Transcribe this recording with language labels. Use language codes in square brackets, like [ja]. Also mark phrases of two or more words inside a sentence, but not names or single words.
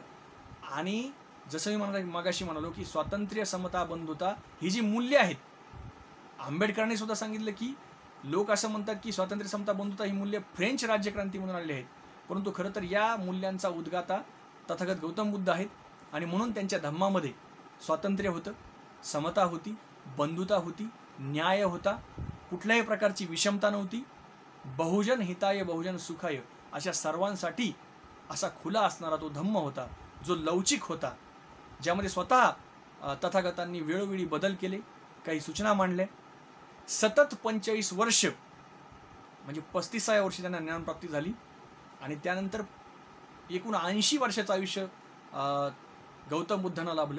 [mr] आणि जसं मी मागाशी म्हणालो की स्वातंत्र्य, समता, बंधुता ही जी मूल्य आहेत, आंबेडकरांनी सुद्धा सांगितलं की लोक असं म्हणतात की स्वातंत्र्य, समता, बंधुता ही मूल्य फ्रेंच राज्यक्रांतीमधून आलेली आहेत, परंतु खरं तर या मूल्यांचा उद्गाता तथागत गौतम बुद्ध आहेत आणि म्हणून त्यांच्या धम्मामध्ये स्वातंत्र्य होतं, समता होती, बंधुता होती, न्याय होता, कुठल्याही प्रकारची विषमता नव्हती, [pi] बहुजन हिताय बहुजन सुखाय [mr] अशा सर्वांसाठी असा खुला असणारा तो धम्म होता, जो लवचिक होता, ज्यामध्ये स्वतः तथागतांनी वेळोवेळी बदल केले, काही सूचना मांडल्या. सतत 45 वर्ष म्हणजे 35व्या वर्षी त्यांना ज्ञानप्राप्ती झाली आणि त्यानंतर एकूण 80 वर्षाचं आयुष्य गौतम बुद्धांना लाभलं.